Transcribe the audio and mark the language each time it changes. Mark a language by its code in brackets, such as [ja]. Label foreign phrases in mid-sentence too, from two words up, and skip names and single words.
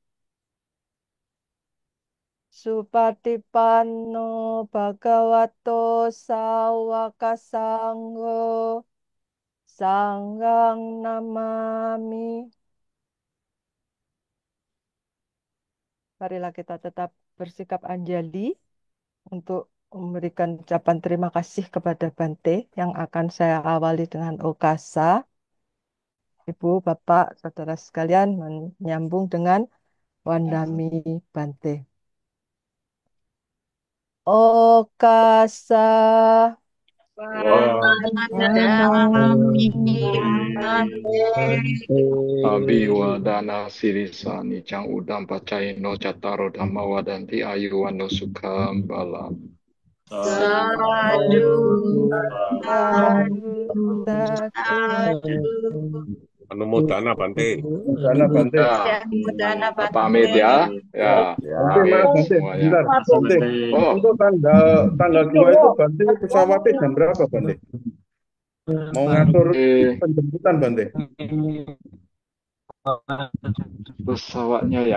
[pi] Supatipanno Bhagavato Sawaka Sangho Sanghang Namami. [id] Marilah kita tetap bersikap anjali untuk memberikan ucapan terima kasih kepada Bante yang akan saya awali dengan Okasa. Ibu, Bapak, Saudara sekalian menyambung dengan [pi] Wandami Bante. Okasa Wandami Abhiwadana sirisa nicang udam pacayino cataro dhamma wadanti ayuwano sukham balam. Sadu, Sadu. Anumodana Bante. Dana Bante. [id] Ya, pamit ya. Ya, Bante, maaf pamit Bante. semuanya. Bentar, Bante. Oh, Untuk tanggal 2 itu Bante pesawatnya jam berapa Bante? Mau ngatur penjemputan Bante? pesawatnya ya.